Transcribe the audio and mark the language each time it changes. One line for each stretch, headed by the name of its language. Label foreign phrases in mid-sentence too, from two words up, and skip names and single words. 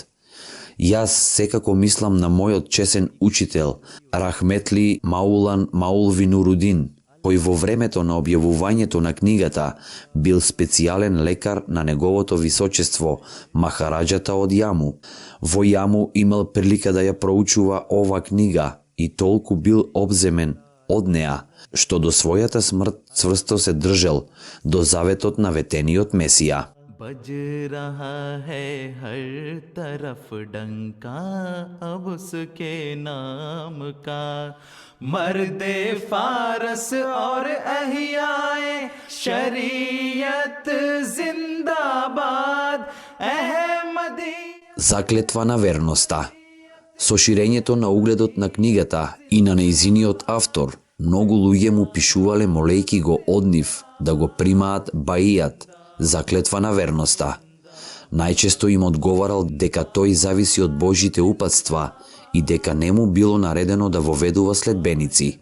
Macedonian: Јас секако мислам на мојот чесен учител, Рахметли Маулан Маулви Нурудин, кој во времето на објавувањето на книгата бил специјален лекар на неговото височество Махараджата од Јаму. Во Јаму имал прилика да ја проучува ова книга и толку бил обземен од неа, што до својата смрт цврсто се држал до заветот на ветениот Месија.
Hindi: बज रहा है हर तरफ डंका अब उसके नाम का मर्दे फारस और अहियाए शरीयत जिंदाबाद अहमदी.
Macedonian: Заклетва на верноста. Со ширењето на угледот на книгата и на нејзиниот автор, многу луѓе му пишувале молејки го од нив да го примаат баијат, заклетва на верноста. Најчесто им одговарал дека тој зависи од Божите упатства и дека не му било наредено да воведува следбеници.